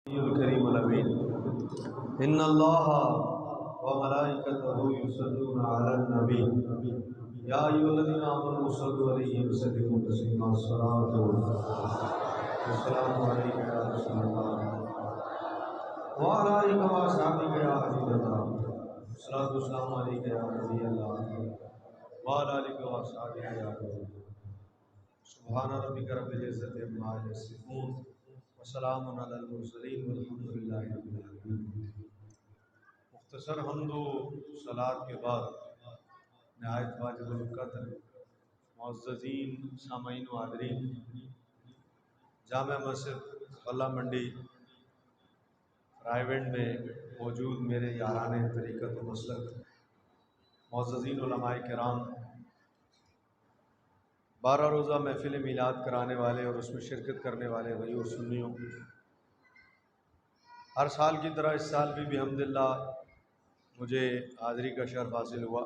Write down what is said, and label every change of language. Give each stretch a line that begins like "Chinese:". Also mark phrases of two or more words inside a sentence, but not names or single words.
Arabic: كريم أمين إن الله وملائكته يصلون على النبي يا أيها الذين آمنوا صلوا عليه وسلموا تسليما الصلاة والسلام عليك يا رسول الله وعلى آلك وأصحابك يا حبيب الله الصلاة والسلام عليك يا نبي الله وعلى آلك وأصحابك يا حبيب الله سبحان ربك رب العزة عما يصفون وسلام على المرسلين والحمد لله رب العالمين.
Urdu: مختصر حمد و صلاۃ کے بعد نہایت واجب القدر معززین سامعین و حاضرین، جامع مسجد غلہ منڈی رائے گنج میں موجود میرے یاران طریقت و مسلک معززین علمائے کرام، 12 روزہ محفل میلاد کرانے والے اور اس میں شرکت کرنے والے بھائی اور سنیوں، ہر سال کی طرح اس سال بھی الحمدللہ مجھے حاضری کا شرف حاصل ہوا.